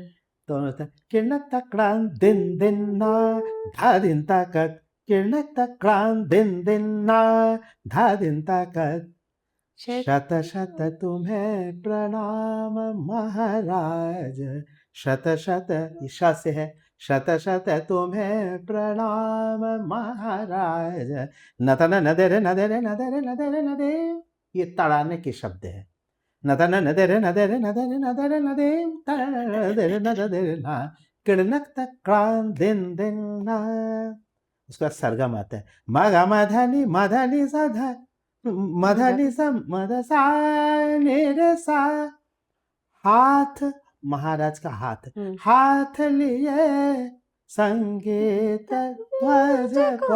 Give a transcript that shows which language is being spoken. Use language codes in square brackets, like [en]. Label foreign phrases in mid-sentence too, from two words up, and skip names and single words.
[hi] तो उन्होंने कहा, किरणक तक्रान दिन दिन ना धा दिन ताकत, किरणक तक्रान दिन दिन ना धा दिन ताकत, शत शत तुम्हें प्रणाम महाराज, शत शत, ये श से है, शत शत तुम्हें प्रणाम महाराज, नतन नदरे नदरे नदरे नदरे नदे, ये तड़ाने के शब्द है। नतन नदरे नदरे नदरे नदरे नदे तड़रे नदरे ना, किरणक तक्रान दिन दिन ना। उसके बाद सरगम आता है, मगा मधनी मधनी सधा मधनी सा मध सा रे सा, हाथ, महाराज का हाथ, हाथ लिए संगीत ध्वज को।